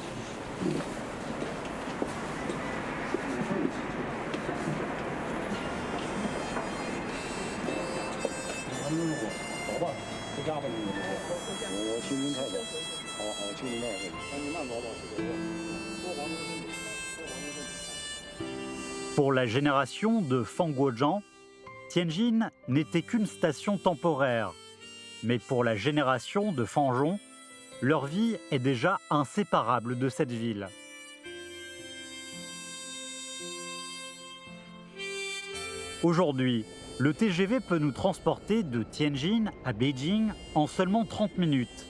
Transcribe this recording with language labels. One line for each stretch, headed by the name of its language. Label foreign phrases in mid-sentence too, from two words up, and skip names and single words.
Chinese: 走吧，回家吧你们。我去您那儿走。好，去您那儿去。你慢走吧，多黄金。
French: Pour la génération de Fang Guozhang, Tianjin n'était qu'une station temporaire. Mais pour la génération de Fan Rong, leur vie est déjà inséparable de cette ville. Aujourd'hui, le TGV peut nous transporter de Tianjin à Beijing en seulement 30 minutes.